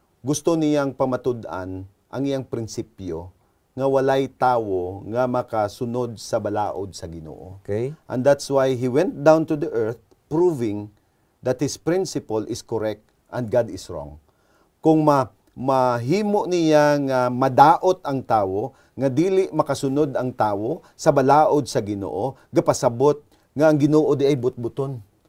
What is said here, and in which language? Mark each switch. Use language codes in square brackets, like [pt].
[ceb] gusto niyang pamatud-an ang iyang prinsipyo nga walay tawo nga makasunod sa balaod sa Ginoo. Okay? [en] And that's why he went down to the earth proving that his principle is correct and God is wrong. [ceb] Kung mahimo niya nga madaot ang tawo, nga dili makasunod ang tawo sa balaod sa Ginoo, gapasabot nga ang Ginoo di ay butbuton.